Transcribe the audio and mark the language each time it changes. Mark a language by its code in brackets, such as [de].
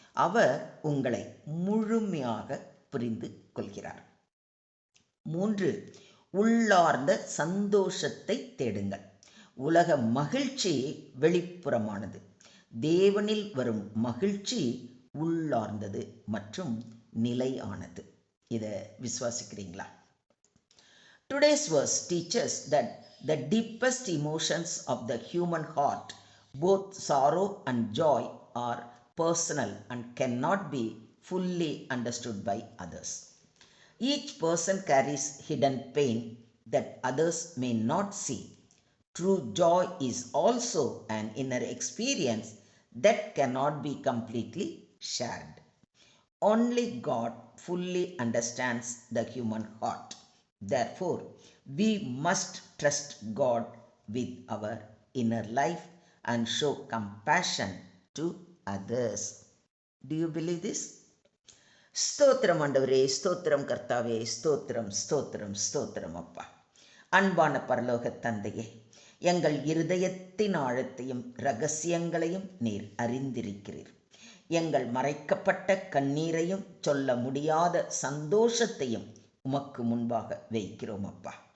[ta] அவர் உங்களை முழுமையாக புரிந்து கொள்கிறார். 3. உள்ளார்ந்த சந்தோஷத்தை தேடுங்கள். உலக மகிழ்ச்சி வெளிப்புறமானது, தேவனில் வரும் மகிழ்ச்சி உள்ளார்ந்தது மற்றும் நிலையானது. இதை விசுவாசிக்கிறீங்களா? [en] Today's verse teaches that the deepest emotions of the human heart, both sorrow and joy, are personal and cannot be fully understood by others. Each person carries hidden pain that others may not see. True joy is also an inner experience that cannot be completely shared. Only God fully understands the human heart. Therefore, we must trust God with our inner life and show compassion to others. Do you believe this? [ta] ஸ்தோத்திரம் ஆண்டவரே, ஸ்தோத்திரம் கர்த்தாவே, ஸ்தோத்திரம் ஸ்தோத்திரம் ஸ்தோத்திரம் அப்பா. அன்பான பரலோக தந்தையே, எங்கள் இருதயத்தின் ஆழத்தையும் இரகசியங்களையும் நீர் அறிந்திருக்கிறீர். எங்கள் மறைக்கப்பட்ட கண்ணீரையும் சொல்ல முடியாத சந்தோஷத்தையும் உமக்கு முன்பாக வைக்கிறோம் அப்பா.